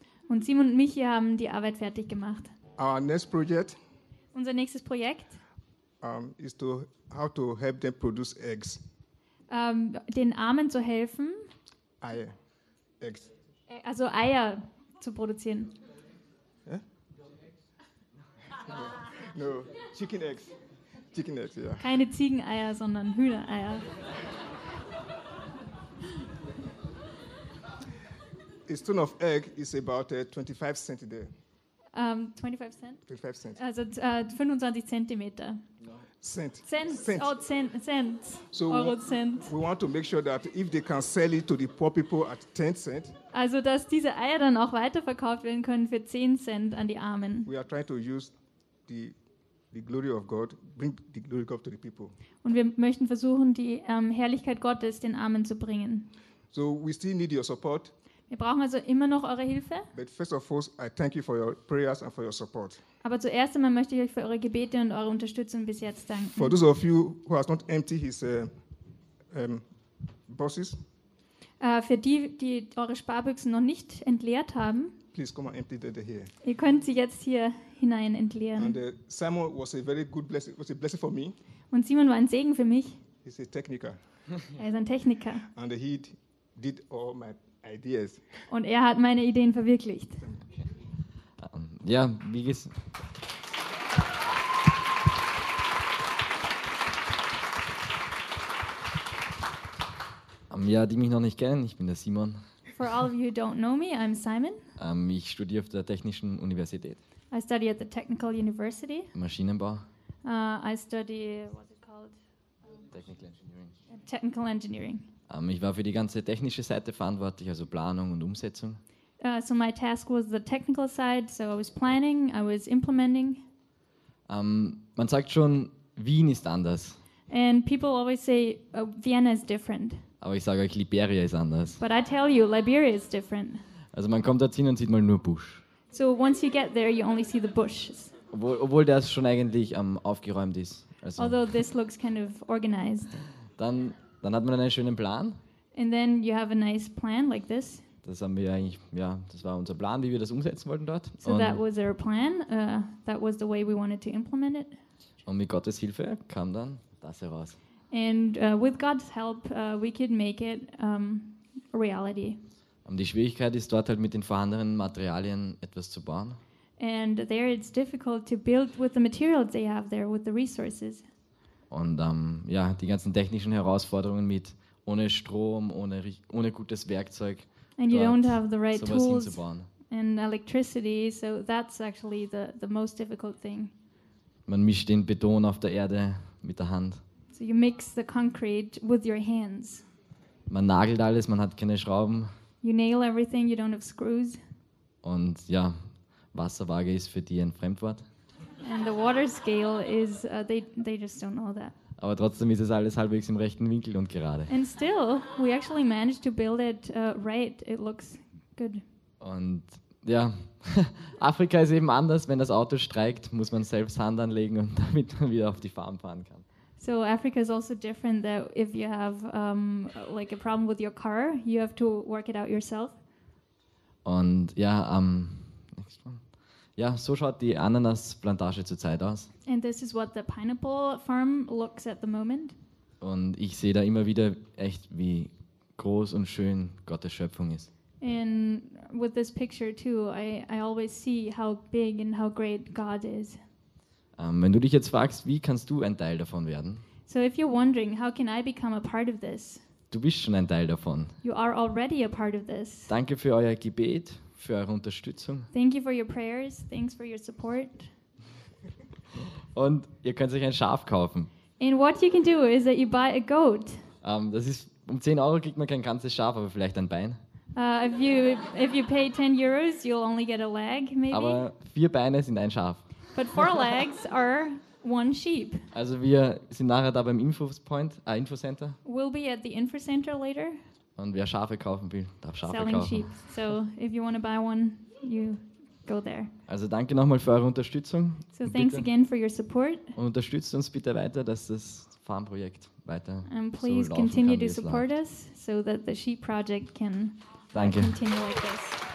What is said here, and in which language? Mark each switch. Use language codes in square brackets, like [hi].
[de] Und Simon und Michi haben die Arbeit fertig gemacht. [en] Our next project. [de] Unser nächstes Projekt. [en] Is to how to help them produce eggs. [de] Den Armen zu helfen. Eier. Eggs. Also Eier zu produzieren. [en] Yeah? No, chicken eggs. Chicken eggs, yeah. [de] Keine Ziegeneier, sondern Hühnereier. [en] A stone of egg is about 25 cents a day. 25 cents? [de] Also 25 Zentimeter. [en] No. Cent. Cent. Oh, cent. So [de] Eurocent. [en] We want to make sure that if they can sell it to the poor people at 10 cents. [de] Also, dass diese Eier dann auch weiterverkauft werden können für 10 Cent an die Armen. [en] We are trying to use the glory of God, bring the glory of God to the people. [de] Und wir möchten versuchen, die Herrlichkeit Gottes den Armen zu bringen. [en] So we still need your support. [de] Wir brauchen also immer noch eure Hilfe. [en] But first of all, I thank you for your prayers and for your support. [de] Aber zuerst einmal möchte ich euch für eure Gebete und eure Unterstützung bis jetzt danken. [en] For those of you who has not emptied his boxes. [de] Für die, die eure Sparbüchsen noch nicht entleert haben. [en] Please come and empty them here. [de] Ihr könnt sie jetzt hier hinein entleeren. [en] And Simon was a very good blessing. Was a blessing for me. [de] Und Simon war ein Segen für mich. [en] He's a technical. [de] Er ist ein Techniker. [en] And he did all my ideas. [de] Und er hat meine Ideen verwirklicht. Ja, wie gesagt. Ja, die mich noch nicht kennen, ich bin der Simon. [en] For all of you who don't know me, I'm Simon. [de] Ich studiere auf der Technischen Universität. [en] I study at the Technical University. [de] Maschinenbau. [en] I study, what's it called? Technical Engineering. Technical Engineering. [de] Ich war für die ganze technische Seite verantwortlich, also Planung und Umsetzung. [en] So my task was the technical side, so I was planning, I was implementing. [de] Man sagt schon, Wien ist anders. [en] And people always say, Vienna is different. [de] Aber ich sage euch, Liberia ist anders. [en] But I tell you, Liberia is different. [de] Also man kommt dorthin und sieht mal nur Busch. [en] So once you get there, you only see the bushes. [de] Obwohl das schon eigentlich aufgeräumt ist. [en] Also although this looks kind of organized. [de] Dann hat man einen schönen Plan. [en] And then you have a nice plan like this. [de] Das haben wir eigentlich, ja, das war unser Plan, wie wir das umsetzen wollten dort. [en] So that was our plan. That was the way we wanted to implement it. [de] Und mit Gottes Hilfe kam dann das heraus. [en] And with God's help, we could make it a reality. [de] Die Schwierigkeit ist dort halt mit den vorhandenen Materialien etwas zu bauen. [en] And there it's difficult to build with the materials they have there, with the resources. [de] Und ja, die ganzen technischen Herausforderungen mit ohne Strom, ohne gutes Werkzeug. [en] And you don't have the right tools and electricity, so that's actually the most difficult thing. [de] Man mischt den Beton auf der Erde mit der Hand. [en] So you mix the concrete with your hands. [de] Man nagelt alles, man hat keine Schrauben. [en] You nail everything, you don't have screws. [de] Und ja, Wasserwaage ist für die ein Fremdwort. [en] And the water scale is they just don't know that. [de] Aber trotzdem ist es alles halbwegs im rechten Winkel und gerade. [en] And still, we actually managed to build it right. It looks good. [de] Und ja, Afrika ist eben anders. Wenn das Auto streikt, muss man selbst Hand anlegen, und damit man wieder auf die Farm fahren kann. [en] So Africa is also different. That if you have like a problem with your car, you have to work it out yourself. [de] Und ja, [en] next one. [de] Ja, so schaut die Ananasplantage zurzeit aus. [en] And this is what the pineapple farm looks at the moment. [de] Und ich sehe da immer wieder echt, wie groß und schön Gottes Schöpfung ist. [en] And with this picture too, I always see how big and how great God is. [de] Wenn du dich jetzt fragst, wie kannst du ein Teil davon werden? [en] So if you're wondering, how can I become a part of this? [de] Du bist schon ein Teil davon. [en] You are already a part of this. [de] Danke für euer Gebet, für eure Unterstützung. [en] Thank you for your prayers, thanks for your support. [de] Und ihr könnt euch ein Schaf kaufen. [en] And what you can do is that you buy a goat. [de] Das ist, um 10 Euro kriegt man kein ganzes Schaf, aber vielleicht ein Bein. [en] If you pay 10 euros, you'll only get a leg, maybe. [de] Aber vier Beine sind ein Schaf. [en] But four legs are one sheep. [de] Also wir sind nachher da beim Infocenter. [en] We'll be at the Infocenter later. [de] Und wer Schafe kaufen will, darf Schafe kaufen. [en] Selling sheep. So if you want to buy one, you go there. [de] Also danke nochmal für eure Unterstützung. [en] So thanks again for your support. [de] Und unterstützt uns bitte weiter, dass das Farmprojekt weiter so laufen kann. [en] And please continue to support us so that the sheep project can continue like this.